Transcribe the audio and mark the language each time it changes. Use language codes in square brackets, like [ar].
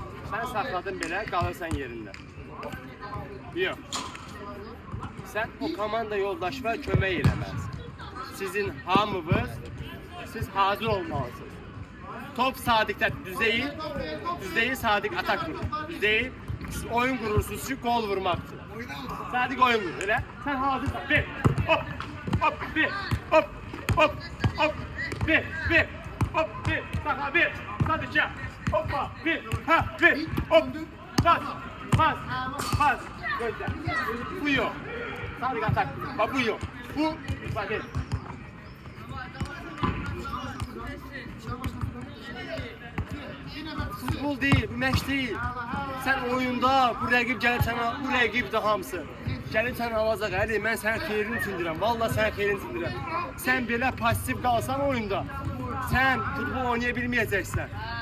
[az] Sən saxladın belə, qalırsan yerində. Yox. Sən o komanda yoldaşına kömək eləməlisin. Sizin hamınız, siz hazır olmalısınız. [tr] Top Sadık'ta düz değil Sadık atak vurur. Düz değil, siz oyun kurursunuz ki gol vurmak için. Sadık oyun vurur, öyle. Sen hazırsın. Bir, hop, hop, bir, hop, hop, hop, bir, hop, bir, sakla bir, Sadık'a, hoppa, bir, ha, bir, hop, bas, bas, bas, gözler. Bu yok. Sadık atak vurur, bak bu yok. Bu, bak değil. Futbol değil, bu məşq değil. [az] Sen oyunda, bu rəqib gəlib sənə, bu rəqib də hamısı. Gəlib sənə alacaq, Əli, mən sənin xeyrini üçündürəm. Vallahi sənin xeyrini üçündürəm. Sən belə pasiv qalsan oyunda, sən futbol oynaya bilməyəcəksən.